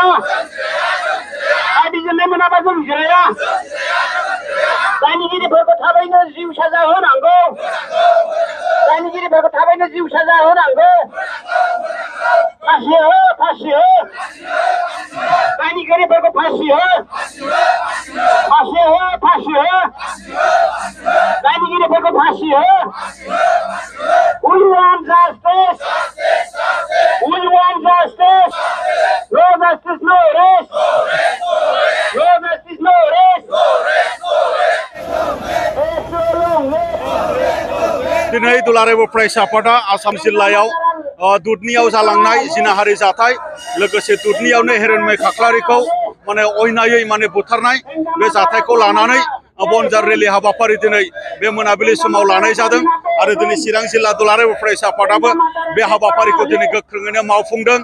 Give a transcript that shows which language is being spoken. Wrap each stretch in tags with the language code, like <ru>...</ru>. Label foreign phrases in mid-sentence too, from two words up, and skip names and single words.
<brx>थार बिजिरनाय मोनाब्ला जों बिजिराया दायनिगिरिफोरखौ थाबैनो जिउ साजा होनांगौ दायनिगिरिफोरखौ थाबैनो जिउ साजा होनांगौ फासि हो दायनिगिरिफोरखौ फासि हो दायनिगिरिफोरखौ फासि हो</brx> <en>We want justice. We want justice. No justice, no arrest. No justice, no arrest.</en> <brx>दिनै दुलाराय बर' फरायसा आफादा आसाम जिल्लायाव दुधनियाव जालांनाय जिनाहारि जाथाय लोगोसे दुधनियावनो हेरेनमै खाख्लारिखौ माने अयनायै माने बुथारनाय बे जाथायखौ लानानै बनजार रेलि हाबाफारि दिनै बे मोनाबिलि समाव लानाय जादों आरो दिनै चिरां जिल्ला दुलाराय बर' फरायसा आफादाबो बे हाबाफारिखौ दिनै गोख्रोङैनो मावफुंदों।</brx>